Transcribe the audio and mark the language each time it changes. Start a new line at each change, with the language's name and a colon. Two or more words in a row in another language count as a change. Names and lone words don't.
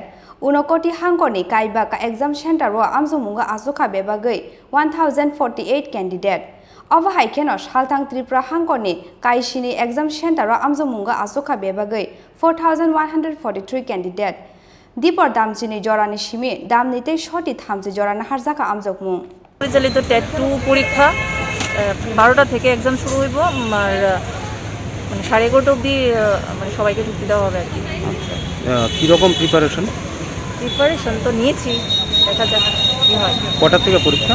Kok Borok: Unokoti Hankoni Kaibaka
English: Exam Center
Kok Borok: Amzomunga Asuka Bebagay 1,048 candidate. Over Haikeno Shaltang Tripura Hankoni Kaishini
English: Exam Center
Kok Borok: Amzomunga Asuka Bebagay 4,143 candidate. Dipor Damsini Jorani Shimi, Damnite Shoti Thamsi Jorana Hajaka Amzokmung.
Bangla: পরিচালিত টেট 2 পরীক্ষা 12টা থেকে এক্সাম শুরু হইব আর মানে 11:30 অবধি মানে সবাইকে ঢুকতে দেওয়া হবে আর কি। কি রকম প্রিপারেশন তো নিয়েছি, দেখা যাক কি হয়। কটা থেকে পরীক্ষা?